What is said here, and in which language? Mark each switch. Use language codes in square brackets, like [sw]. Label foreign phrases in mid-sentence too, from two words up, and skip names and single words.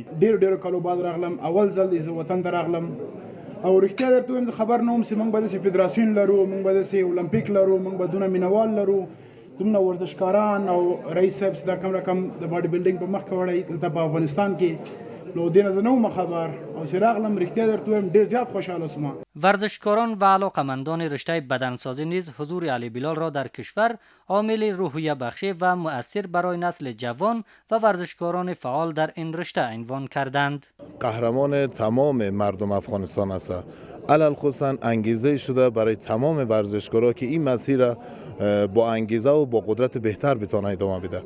[ps] ډېر کالو بعد راغلم، اول ځل د وطن ته راغلم او رښتیا درته وایم خبر نه وم چې موږ به داسې فدراسیون لرو، موږ به داسې اولمپیک لرو، موږ به دونه مینوال لرو، دومره ورزشکاران او رئیس صاحب دا کم رقم د [en] body building [ps] په مخ کې وړی دلته په افغانستان کې، نو دې نه زه نه وم خبر او چې راغلم رښتیا درته وایم ډېر زیات خوشحاله شوم. [fa] ورزشکاران و علاقمندان رشته بدنسازی نیز حضور علی بلال را در کشور عامل روحیه بخشی و مؤثر برای نسل جوان و ورزشکاران فعال در این رشته عنوان کردند. قهرمان تمام مردم افغانستان است. علل خصوصا انگیزه شده برای تمام ورزشکارا که این مسیر را با انگیزه و با قدرت بهتر بتونه ادامه بده.